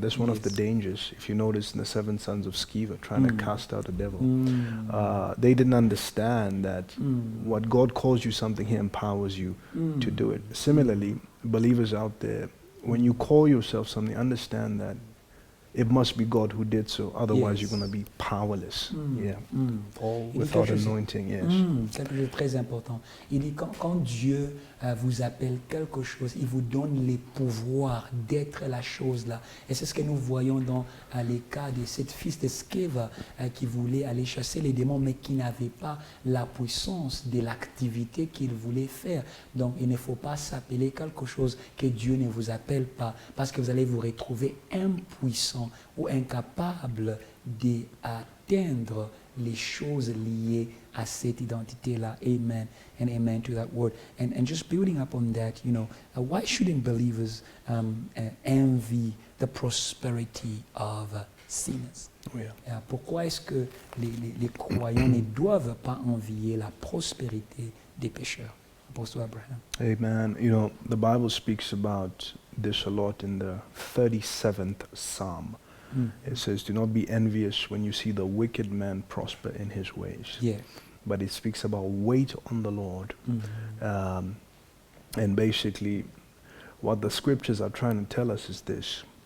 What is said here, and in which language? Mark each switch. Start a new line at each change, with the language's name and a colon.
English: That's one of the dangers. If you notice in the 7 sons of Sceva trying to cast out a devil, they didn't understand that what God calls you something, He empowers you to do it. Similarly, believers out there, when you call yourself something, understand that it must be God who did so. Otherwise, you're going to be powerless. Or without anointing.
French: Quelque chose de très important. Il dit quand Dieu vous appelle quelque chose, il vous donne les pouvoirs d'être la chose là. Et c'est ce que nous voyons dans les cas de cette fils de Sceva qui voulait aller chasser les démons, mais qui n'avait pas la puissance de l'activité qu'il voulait faire. Donc, il ne faut pas s'appeler quelque chose que Dieu ne vous appelle pas, parce que vous allez vous retrouver impuissant ou incapable d'atteindre les choses liées à cette identité-là.
English: Amen and amen to that word. And just building up on that, why shouldn't believers envy the prosperity of sinners?
French: Pourquoi est-ce que les croyants ne doivent pas envier la prospérité des pécheurs?
English: Apostle Abraham. Amen. The Bible speaks about this a lot in the 37th Psalm. It says, do not be envious when you see the wicked man prosper in his ways. But it speaks about wait on the Lord. And basically, what the scriptures are trying to tell us is this.